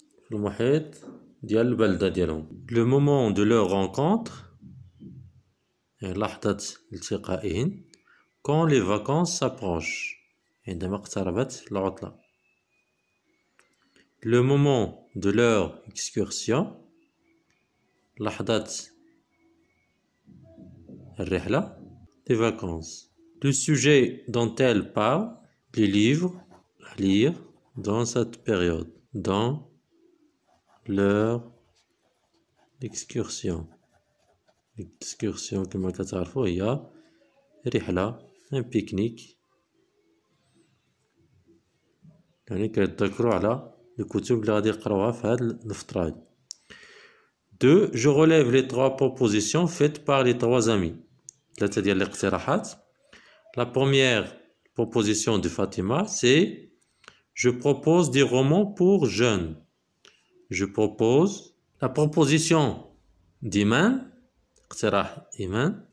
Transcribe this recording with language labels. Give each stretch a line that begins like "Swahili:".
Arabic: في المحيط ديال البلدة ديالهم.
French: Le moment de leur rencontre
Arabic: لحظة التقائهن
French: quand les vacances s'approchent
Arabic: عندما اقتربت العطلة.
French: Le moment de leur excursion
Arabic: لحظة الرحلة
French: des vacances. Le sujet dont elle parle les livres à lire dans cette période dans leur excursion.
Arabic: L'excursion كما كتعرفوا هي رحلة un pique-nique يعني كيتذكروا على الكتب اللي غادي يقراوها في هاد الفترة هادي. 2.
French: Je relève les trois propositions faites par les trois amis.
Arabic: ثلاثة ديال الاقتراحات.
French: La première proposition de Fatima c'est je propose des romans pour jeunes. Je propose la proposition d'Iman,
Arabic: اقتراح إيمان.